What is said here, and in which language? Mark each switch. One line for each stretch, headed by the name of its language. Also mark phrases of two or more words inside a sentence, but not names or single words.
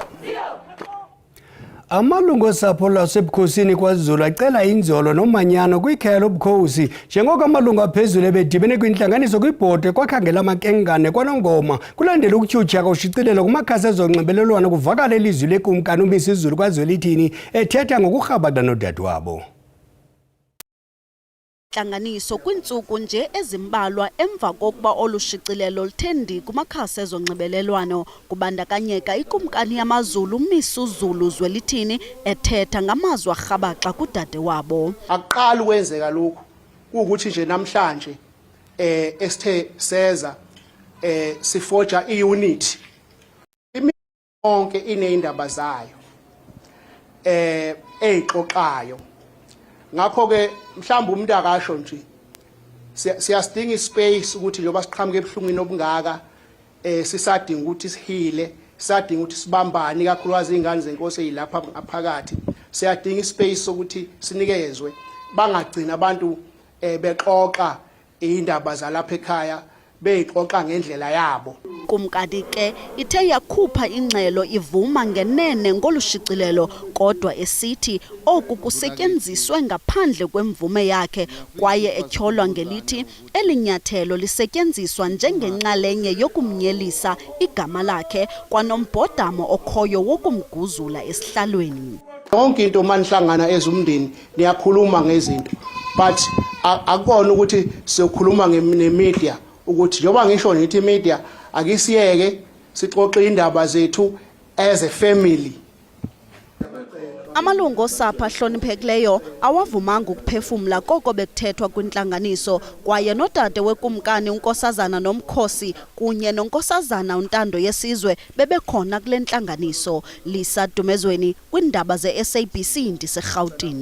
Xhosa: Amalungu osapho lwasebukhosini kwaZulu acela inzolo nomanyano kwikhaya lobukhosi njengoko amalungu aphezulu ebedibene kwintlanganiso kwibhodi kwakhangela amakenkane kwanongoma kulandela ukutyhutyha koshicilelo kumakhasi ezonxibelelwano kuvakala ilizwi lekumkani uMisuzulu kwaZwelithini ethetha ngokurhabana nodadewabo. Intlanganiso kwintsuku nje ezimbalwa emva kokuba olushicilelo luthendi kumakhasi ezonxibelelwano kubandakanyeka ikumkani yamaZulu uMisuzulu Zwelithini ethetha ngamazwi arhabaxa kudade wabo.
Zulu: Aqala ukwenzeka lokhu ukuthi nje namhlanje esithe seza sifoja iunity imonke ineindaba zayo eyixoxayo. Ngakho ke mhlawumbe umuntu akasho nje siyasidinga ispace ukuthi njoba siqhamuke ebuhlungwini obungaka sisadinga ukuthi sihile sisadinga ukuthi sibambane kakhulukazi izingane zenkosi ezilapha ngaphakathi siyadinga ispace sokuthi sinikezwe bangagcina abantu bexoxa indaba zalapha ekhaya beyixoxa ngendlela yabo.
Xhosa: Kumkani ke ithe yakhupha ingxelo ivuma ngenene ngolushicilelo kodwa esithi oku kusetyenziswe ngaphandle kwemvume yakhe kwaye etyholwa ngelithi elinyathelo lisetyenziswa njengenxalenye yokumnyelisa igama lakhe kwanombhodamo okhoyo wokumguzula esihlalweni.
Zulu: Yonke into manihlangana ezumndeni niyakhuluma ngezinto but akukona ukuthi siyokhuluma ngemedia ukuthi njoba ngisho nithi media akisiyeke sixoxe indaba zethu
English: as a family.
Xhosa: Amalungu osapho ahloniphekileyo awavumanga ukuphefumla koko bekuthethwa kwintlanganiso kwaye nodade wekumkani uNkosazana Nomkhosi kunye noNkosazana uNtando Yesizwe bebekhona kule ntlanganiso. Lisa Dumezweni kwindaba ze-SABC ndiseRhawutini.